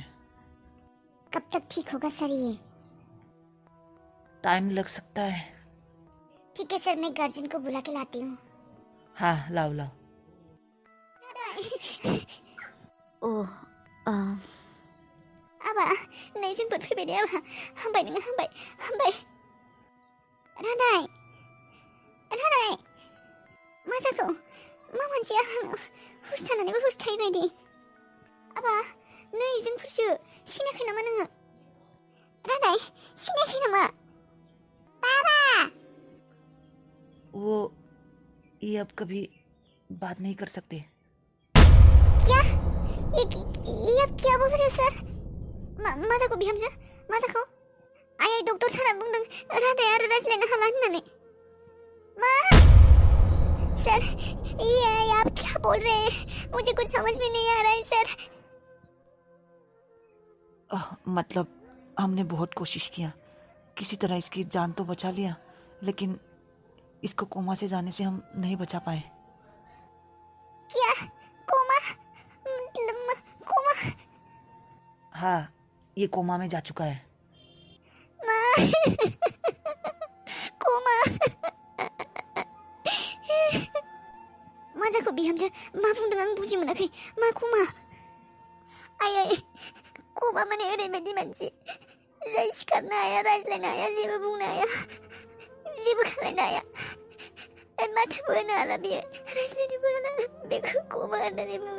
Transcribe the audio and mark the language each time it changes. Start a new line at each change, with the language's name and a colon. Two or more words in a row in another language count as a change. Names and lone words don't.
Hindi: कब तक ठीक होगा सर ये? टाइम लग सकता है। ठीक है सर, मैं गर्जन को बुला के लाती हूँ। हाँ, लाओ लाओ।
Bodo: ओह, Aba, naisin faibai da yawa. Hambai. Radai. Ma जाखो? मा मानसिया हुस थानानैबो हुस थायै बायदि। आबा, नै जोंफोरसो सिनायाखै नामा नोङो? रादाय, सिनायाखै नामा? बाबा!
Hindi: वो ये अब कभी बात नहीं कर सकते। क्या? ये अब क्या बोल रहे हो सर?
Bodo: मा जाखो बिहामजो? मा जाखो? आइ डक्टर सारा बुंदों रादाय आरो रायज्लायनो हाला होननानै। मा?
Hindi: सर, ये आप क्या बोल रहे हैं? मुझे कुछ समझ में नहीं आ रहा है सर। मतलब हमने बहुत कोशिश किया, किसी तरह इसकी जान तो बचा लिया, लेकिन इसको कोमा से जाने से हम नहीं बचा पाए। क्या? कोमा? मतलब कोमा? हाँ, ये कोमा में जा चुका है। कोमा?
Bodo: मा जाखो बिहामजो? मा बुंदों आं बुजि मोनाखै। मा कोमा? आइ कोमा माने ओरैबायदि मानसि जाय सिखारनो हाया, रायज्लायनो हाया, जेबो बुंनो हाया, जेबो खालामनो हाया, माथोबो होनो हाला बियो, रायज्लायनोबो हाला, बेखौ कोमा होननानै बुङो।